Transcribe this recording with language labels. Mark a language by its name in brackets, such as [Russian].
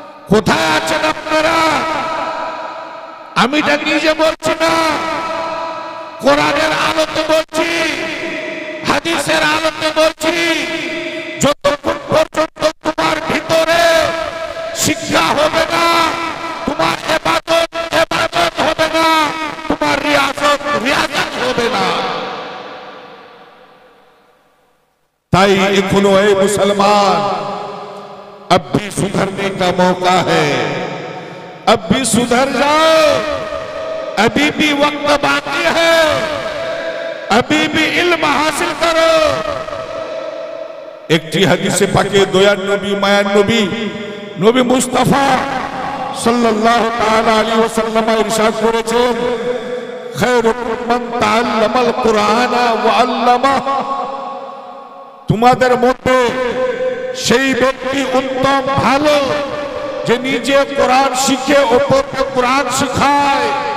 [Bangla] কোথায় আছেন আপনারা? আমি এটা নিজে বলছি না, কোরআনের আলোতে বলছি, হাদিসের আলোতে বলছি। যতক্ষণ পর্যন্ত তোমার ভিতরে শিক্ষা হবে না, তোমার ইবাদত হবে না, তোমার রিয়াজত হবে না। তাই এখনো এই মুসলমান, [Hindi] अब भी सुधरने का मौका है, अब भी सुधर जाओ, अभी भी वक्त बाकी है, अभी भी इल्म हासिल करो। [Bangla] একটি হাদিসে পাকে দয়ার নবী, মায়ার নবী, নবী মুস্তাফা সাল্লাল্লাহু তাআলা আলাইহি ওয়াসাল্লাম ইরশাদ করেছেন, [Arabic] খায়রুকুম মান তাআল্লামাল কুরআনা ওয়া আল্লামাহু। [Bangla] তোমাদের মধ্যে সেই ব্যক্তি উত্তম ভালো যে নিজে কোরআন শিখে অপরকে কোরআন শেখায়।